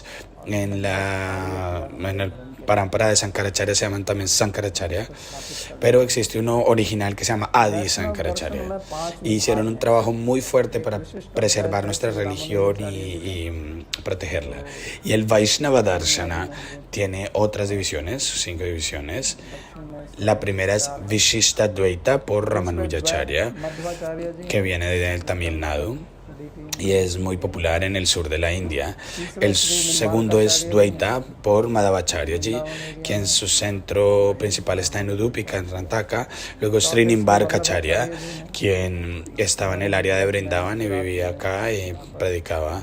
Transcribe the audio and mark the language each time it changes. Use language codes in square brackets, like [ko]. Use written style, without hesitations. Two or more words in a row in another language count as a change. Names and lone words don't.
[es] En el Parampara de Sankaracharya se llaman también Sankaracharya, pero existe uno original que se llama Adi Sankaracharya. Y hicieron un trabajo muy fuerte para preservar nuestra religión y protegerla. Y el Vaishnava Darshana tiene otras divisiones, 5 divisiones. La primera es Vishishta Dvaita por Ramanujacharya, मध्वाचार्य जी que viene del Tamil Nadu y es muy popular en el sur de la India. El segundo es Dvaita por Madhavacharya Ji, quien su centro principal está en Udupi, Karnataka. Luego Srinimbarkacharya, quien estaba en el área de Vrindavan y vivía acá y predicaba.